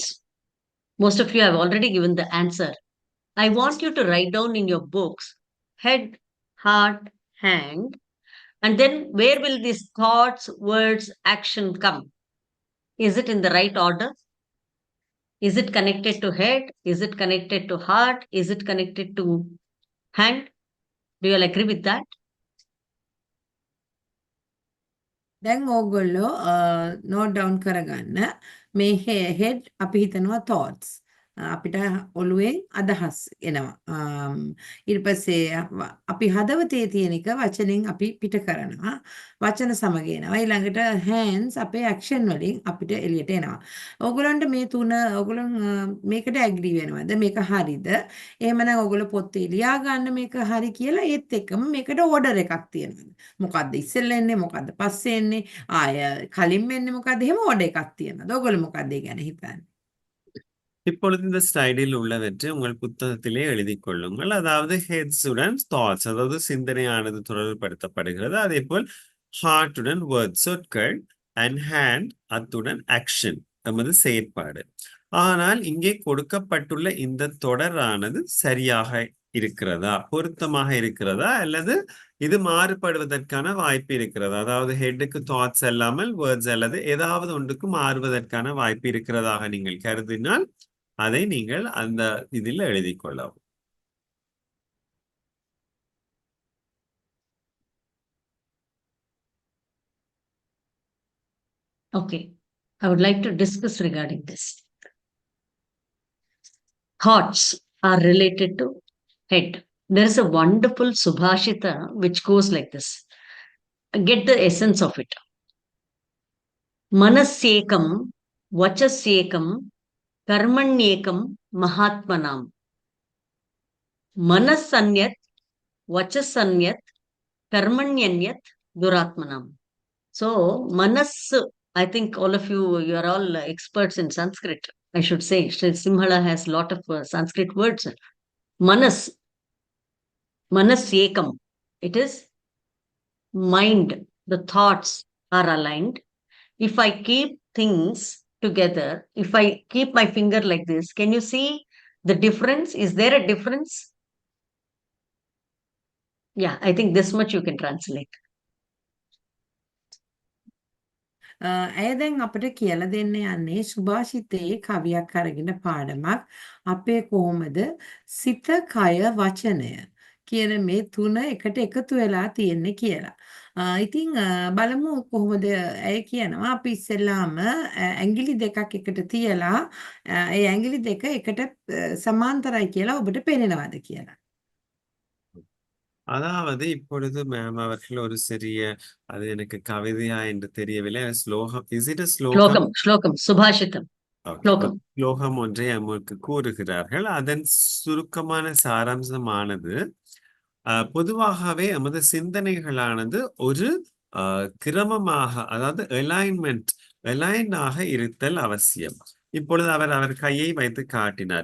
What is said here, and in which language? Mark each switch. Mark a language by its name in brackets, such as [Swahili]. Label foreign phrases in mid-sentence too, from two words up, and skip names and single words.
[English] Most of you have already given the answer. I want you to write down in your books head, heart, hand, and then where will these thoughts, words, action come? Is it in the right order? Is it connected to head? Is it connected to heart? Is it connected to hand? Do you all agree with that? [Sinhala] දැන් ඕගොල්ලෝ [English] note down [Sinhala] කරගන්න මේ හෙඩ් අපි හිතනවා thoughts අපිට ඔළුවෙන් අදහස් එනවා ඊට පස්සේ අපි හදවතේ තියෙන එක වචනෙන් අපි පිට කරනවා වචන සමග එනවා ඊළඟට hands අපේ action වලින් අපිට එළියට එනවා ඕගොල්ලන්ට මේ තුන ඕගොල්ලන් මේකට ඇග්‍රී වෙනවද මේක හරිද එහෙමනම් ඕගොල්ලෝ පොතේ ලියා ගන්න මේක හරි කියලා ඒත් එක්කම මේකට ඕඩර් එකක් තියෙනවා මොකද්ද ඉස්සෙල්ලා එන්නේ මොකද්ද පස්සේ එන්නේ ආය කලින් එන්නේ මොකද්ද එහෙම ඕඩර් එකක් තියෙනවා ඕගොල්ලෝ මොකද්ද ඒ ගැන හිතන්නේ [Tamil] இப்பொழுது இந்த ஸ்லைடில் உள்ளவற்றை உங்கள் புத்தகத்திலே எழுதிக் கொள்ளுங்கள். அதாவது ஹெட்ஸுடன் தாட்ஸ், அதாவது சிந்தனையானது தொடர்புபடுத்தப்படுகிறது. அதே போல் ஹார்ட்டுடன் வேர்ட்ஸ், சொற்கள், [English] and hand [Tamil] அத்துடன் ஆக்ஷன், நமது செயற்பாடு. ஆனால் இங்கே கொடுக்கப்பட்டுள்ள இந்த தொடரானது சரியாக இருக்கிறதா, பொருத்தமாக இருக்கிறதா, அல்லது இது மாறுபடுவதற்கான வாய்ப்பு இருக்கிறதா? அதாவது ஹெட்டுக்கு தாட்ஸ் அல்லாமல் வேர்ட்ஸ் அல்லது ஏதாவது ஒன்றுக்கு மாறுவதற்கான வாய்ப்பு இருக்கிறதாக நீங்கள் கருதினால் அதை நீங்கள் அந்த இதில் எழுதிக் கொள்ளவும். [English] Okay. I would like to discuss regarding this. Thoughts are related to head. There is a wonderful Subhashita which goes like this. Get the essence of it. [Sanskrit] मनस्येकं, वचस्येकं, कर्मण्येकं, महात्मनाम्. मनस्यन्यत्, वचस्यन्यत्, कर्मण्यन्यत्, दुरात्मनाम्. [English] So, manas, I think all of you are all experts in Sanskrit. I should say, Sri Simhala has a lot of Sanskrit words. [Sanskrit] मनस् एकम्. [English] It is mind. The thoughts are aligned. If I keep things together, if I keep my finger like this, can you see the difference? Is there a difference? Yeah, I think this much you can translate. [Sinhala] ඇය දැන් අපිට කියලා දෙන්න යන්නේ සුභාෂිතයේ කවියක් අරගෙන පාඩමක් අපේ කොහොමද සිත කය වචනය කියන මේ තුන එකට එකතු වෙලා තියෙන්නේ කියලා. ඉතින් බලමු කොහොමද ඇය කියනවා අපි ඉස්සෙල්ලාම ඇඟිලි දෙකක් එකට තියලා ඒ ඇඟිලි දෙක එකට සමාන්තරයි කියලා ඔබට පේනවද කියලා. [Tamil] அதாவது இப்பொழுது மேம் அவர்கள் ஒரு சிறிய, அது எனக்கு கவிதையா என்று தெரியவில்லை, ஸ்லோகம், [English] is it shlokam? [Sanskrit] श्लोकम्, सुभाषितम्। श्लोकम्. [Tamil] ஸ்லோகம் ஒன்றை நமக்கு கூறுகிறார்கள். அதன் சுருக்கமான சாராம்சமானது பொதுவாகவே நமது சிந்தனைகளானது ஒரு கிரமமாக, அதாவது அலைனாக இருத்தல் அவசியம். இப்பொழுது அவர் கையை வைத்து காட்டினார்.